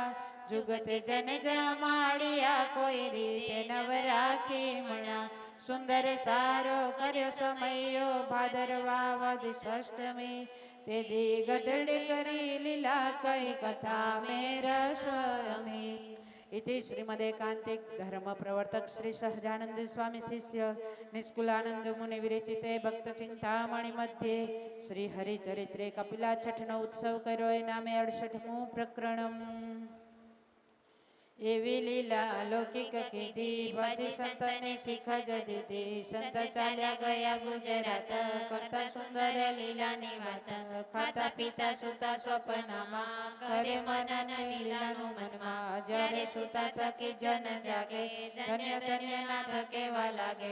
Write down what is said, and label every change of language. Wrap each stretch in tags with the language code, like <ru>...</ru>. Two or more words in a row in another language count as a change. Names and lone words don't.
<gu>જુગત જન જમાડ્યા કોઈ રીતે નવ રાખી મણા. સુંદર સારો કર્યો સમયો ભાદરવા વદ ષષ્ઠમી. તે દી ગઢડ કરી લીલા કઈ કથા મેં રસમી.</gu> <sa>इति श्रीमदेकांतिक धर्म प्रवर्तक श्री सहजानंद स्वामी शिष्य निष्कुलानंद मुनि विरचिते भक्त चिंतामणि मध्ये श्री हरिचरित्रे</sa> <gu>કપિલા છઠનો ઉત્સવ કર્યો એ નામે</gu> <sa>68मुं प्रकरणम्.</sa> <gu>એવી લીલા લૌકિક કીધી પછી સંતને શીખ જ દીધી. સંત ચાલ્યા ગયા ગુજરાત કરતા સુંદર લીલાની વાત. ખાતા પીતા સુતા સ્વપ્નમાં કરે મનન લીલાનું મનમાં. જ્યારે સુતા થકી જન જાગે ધન્ય ધન્ય ના થકેવા લાગે.</gu>